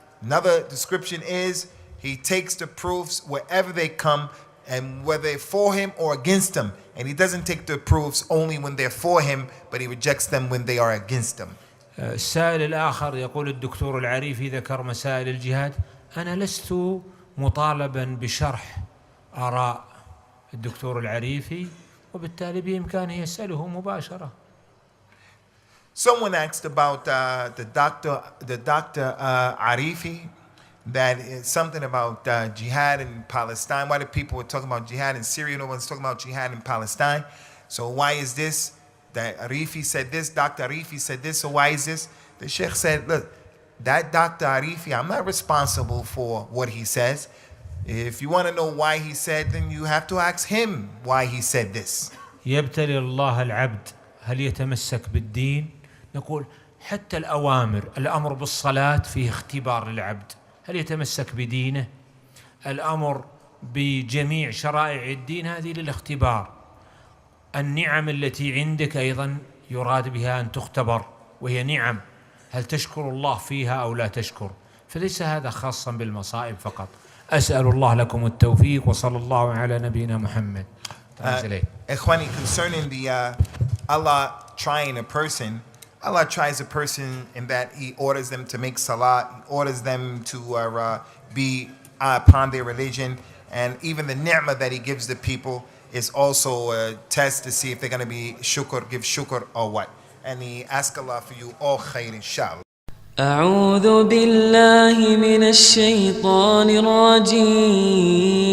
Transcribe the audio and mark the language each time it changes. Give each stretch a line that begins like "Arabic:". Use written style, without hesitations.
English: Another description is he takes the proofs wherever they come, and whether they're for him or against him. And he doesn't take the proofs only when they're for him, but he rejects them when they are against him.
Arabic: السائل الآخر يقول الدكتور العريفي ذكر مسائل الجهاد. أنا لست مطالبا بشرح آراء الدكتور العريفي، وبالتالي بإمكانه يسأله مباشرة.
English: Someone asked about the doctor Arifi, that is something about jihad in Palestine. Why do people were talking about jihad in Syria? No one's talking about jihad in Palestine. So why is this? That Arifi said this, Dr. Arifi said this, so why is this? The Sheikh said, look, that Dr. Arifi, I'm not responsible for what he says. If you want to know why he said, then you have to ask him why he said this.
Arabic: يبتلي الله العبد هل يتمسك بالدين؟ نقول حتى الأمر بالصلاة فيه اختبار للعبد، هل يتمسك بدينه؟ الأمر بجميع شرائع الدين هذه للاختبار. النعم التي عندك أيضا يراد بها أن تختبر، وهي نعم، هل تشكر الله فيها أو لا تشكر؟ فليس هذا خاصا بالمصائب فقط. أسأل الله لكم التوفيق، وصلى الله على نبينا محمد.
English: Ikhwani, concerning the Allah trying a person, Allah tries a person in that He orders them to make salah, He orders them to be upon their religion, and even the ni'mah that He gives the people is also a test to see if they're going to be give shukr or what. And He asks Allah for you all khair, inshallah.
Arabic: أعوذ بالله من الشيطان الرجيم.